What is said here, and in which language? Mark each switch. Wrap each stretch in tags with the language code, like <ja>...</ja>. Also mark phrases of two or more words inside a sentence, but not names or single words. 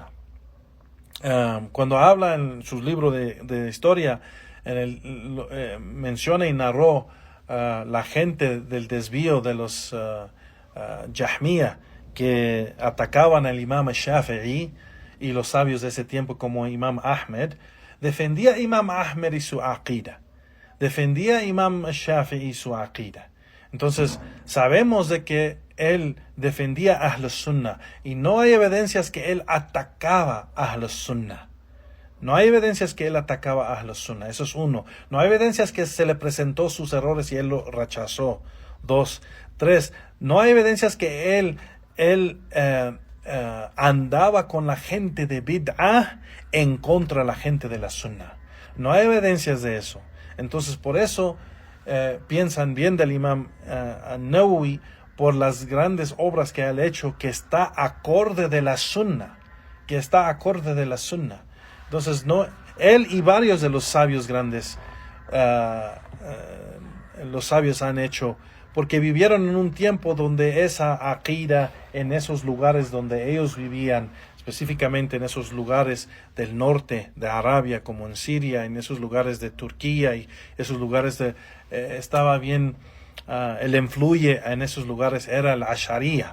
<es>Cuando habla en sus libros de historia, menciona y narró la gente del desvío de los Jahmiya, que atacaban al Imam Shafi'i y los sabios de ese tiempo como Imam Ahmed. Defendía a Imam Ahmed y su aqida. Defendía a Imam Shafi'i y su aqida. Entonces, sabemos de que él defendía a</es> <ar>أهل السنة,</ar> <es>y no hay evidencias que él atacaba a</es> <ar>أهل السنة.</ar> <es>No hay evidencias que él atacaba a</es> <ar>أهل السنة.</ar> <es>Eso es uno. No hay evidencias que se le presentó sus errores y él lo rechazó. 2. 3. No hay evidencias que él andaba con la gente de bid'ah en contra de la gente de la Sunnah. No hay evidencias de eso. Entonces, por eso piensan bien del Imam an-Nawawi, por las grandes obras que ha hecho, que está acorde de la Sunnah, Entonces, no, él y varios de los sabios grandes, los sabios han hecho, porque vivieron en un tiempo donde esa aqida, en esos lugares donde ellos vivían, específicamente en esos lugares del norte de Arabia, como en Siria, en esos lugares de Turquía y esos lugares estaba bien, el influye en esos lugares era el Asharia.</es>